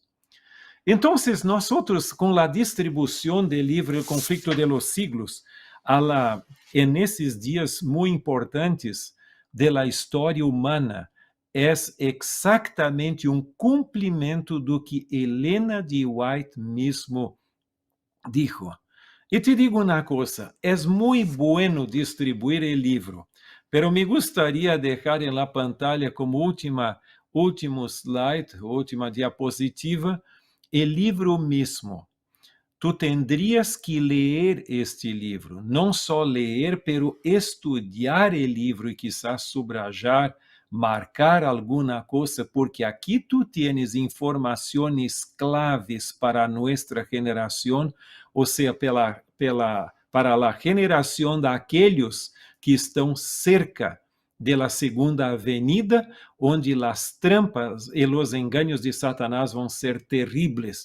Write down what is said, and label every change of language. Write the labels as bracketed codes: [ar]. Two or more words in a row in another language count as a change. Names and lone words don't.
[es] Entonces, nosotros, con la distribución del libro El conflicto de los siglos, en esos días muy importantes de la historia humana, es exactamente un cumplimiento [pt] do que [es] Helena de White mismo dijo. [pt] E te digo uma coisa, é muito bueno distribuir o livro, [es] pero me gustaría dejar en la pantalla como último slide, última diapositiva, el livro mismo. Tu tendrías que [pt] ler este livro, não só ler, pero estudar o livro e [es] quizás subrayar, [pt] marcar alguma coisa, porque aqui [es] tu tienes [pt] informações claves para nossa geração, ou seja, para a geração daqueles que estão [es] cerca de la segunda avenida, [pt] onde as trampas e os enganos de Satanás vão ser terríveis.